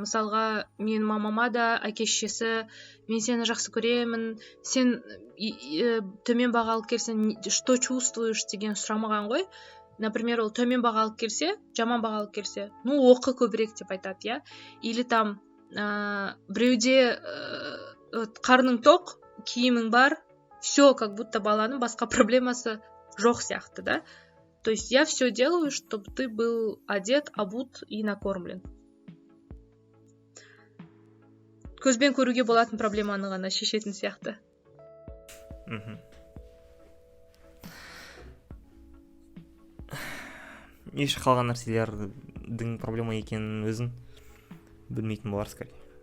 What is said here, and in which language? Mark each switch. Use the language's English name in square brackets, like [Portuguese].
[Kazakh] Мысалға, мен мамама да әке-шешесі, мен сені жақсы көремін, сен төмен баға алып келсең, [Russian] что чувствуешь [Kazakh] деген сұрамаған ғой. [Russian] Например, [Kazakh] ол төмен баға алып келсе, жаман баға алып келсе, ну оқы көбірек деп айтады, я. [Russian] Или там [Kazakh] біреуде қарның тоқ, киімің бар, все, [Russian] как будто [Kazakh] баланың басқа проблемасы жоқ сияқты, да? [Russian] То есть я все делаю, чтобы ты был одет, обут и накормлен. [Kazakh] Көзбен көруге болатын проблеманы ғана шешетін сияқты. Еш қалған нәрселердің проблема екенін өзін білмейтін болар [Russian] скорее.